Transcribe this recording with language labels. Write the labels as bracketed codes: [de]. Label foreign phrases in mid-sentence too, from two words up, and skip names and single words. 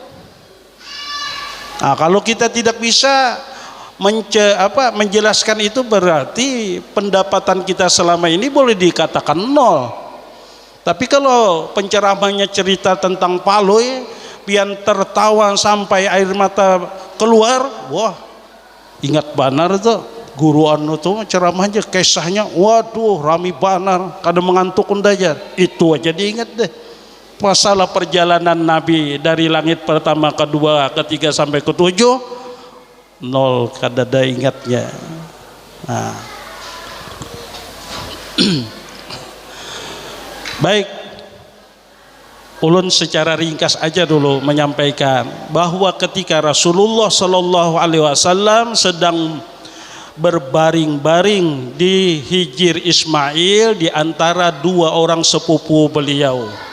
[id] Nah, kalau kita tidak bisa menjelaskan itu, berarti pendapatan kita selama ini boleh dikatakan nol. [bjn] Tapi kalau penceramahnya cerita tentang paloy, pian tertawa sampai air mata keluar, wah ingat banar tuh guru anu tuh ceramahnya, kisahnya, waduh rami banar, kadang mengantuk undaja. [id] Itu aja diingat deh. Masalah perjalanan Nabi dari langit pertama, kedua, ketiga sampai ketujuh, nol, [bjn] kadada ingatnya. [id] Nah. Baik, ulun secara ringkas aja dulu menyampaikan bahwa ketika Rasulullah [ar] صلى الله عليه وسلم [id] sedang berbaring-baring di Hijir Ismail di antara dua orang sepupu beliau.